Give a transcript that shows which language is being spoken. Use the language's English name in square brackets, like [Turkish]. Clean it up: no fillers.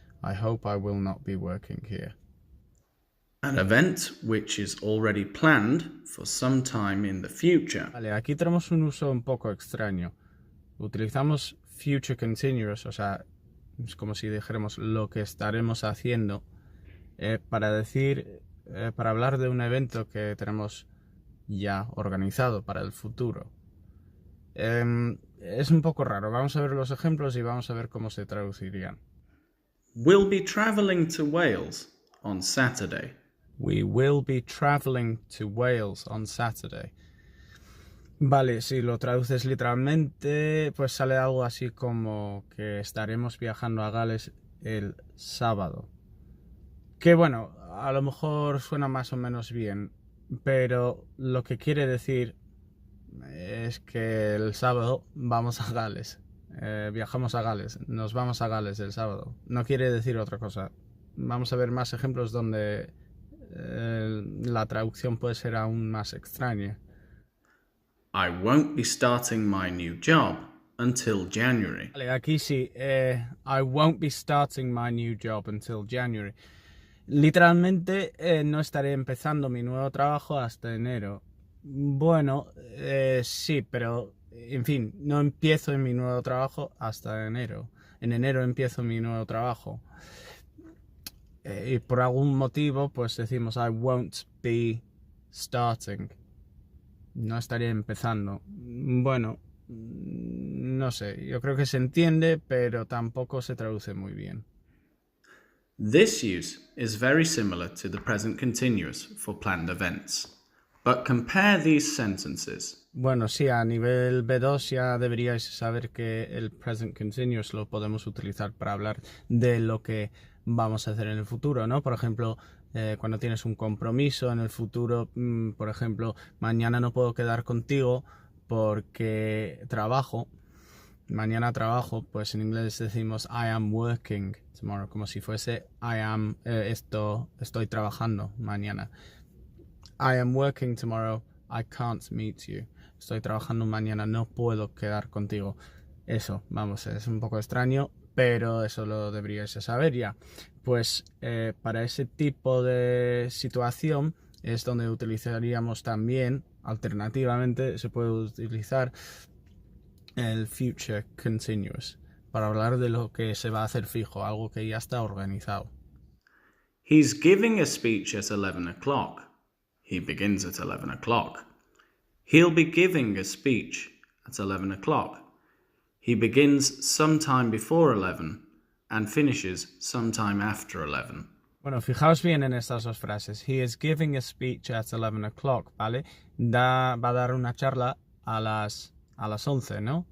[English] I hope I will not be working here. An event which is already planned for some time in the future. [Spanish] Vale, aquí tenemos un uso un poco extraño. Utilizamos future continuous, o sea, es como si dijéramos lo que estaremos haciendo, para decir, para hablar de un evento que tenemos ya organizado para el futuro. Es un poco raro. Vamos a ver los ejemplos y vamos a ver cómo se traducirían. [English] We'll be travelling to Wales on Saturday. We will be traveling to Wales on Saturday. [Spanish] Vale, si lo traduces literalmente, pues sale algo así como que estaremos viajando a Gales el sábado. Que bueno, a lo mejor suena más o menos bien, pero lo que quiere decir es que el sábado vamos a Gales. Viajamos a Gales, nos vamos a Gales el sábado. No quiere decir otra cosa. Vamos a ver más ejemplos donde la traducción puede ser aún más extraña. [English] I won't be starting my new job until January. [Spanish] Vale, aquí sí. [English] I won't be starting my new job until January. [Spanish] Literalmente no estaré empezando mi nuevo trabajo hasta enero. Bueno, sí, pero en fin, no empiezo en mi nuevo trabajo hasta enero. En enero empiezo mi nuevo trabajo. Y por algún motivo, pues decimos [English] I won't be starting. [Spanish] No estaré empezando. Bueno, no sé, yo creo que se entiende, pero tampoco se traduce muy bien. [English] This use is very similar to the present continuous for planned events. But compare these sentences. [Spanish] Bueno, sí, a nivel B2 ya deberíais saber que el present continuous lo podemos utilizar para hablar de lo que vamos a hacer en el futuro, ¿no? Por ejemplo, cuando tienes un compromiso en el futuro, por ejemplo, mañana no puedo quedar contigo porque trabajo. Mañana trabajo, pues en inglés decimos [English] I am working tomorrow, [Spanish] como si fuese estoy trabajando mañana. [English] I am working tomorrow, I can't meet you. [Spanish] Estoy trabajando mañana, no puedo quedar contigo. Eso, vamos, es un poco extraño, pero eso lo deberíais saber ya. Pues para ese tipo de situación es donde utilizaríamos también, alternativamente, se puede utilizar el future continuous para hablar de lo que se va a hacer fijo, algo que ya está organizado. [English] He's giving a speech at 11 o'clock. He begins at 11 o'clock. He'll be giving a speech at 11 o'clock. He begins sometime before 11 and finishes sometime after 11. [Spanish] Bueno, fijaos bien en estas dos frases. [English] He is giving a speech at 11 o'clock, ¿vale? [Spanish] Va a dar una charla a las 11, ¿no?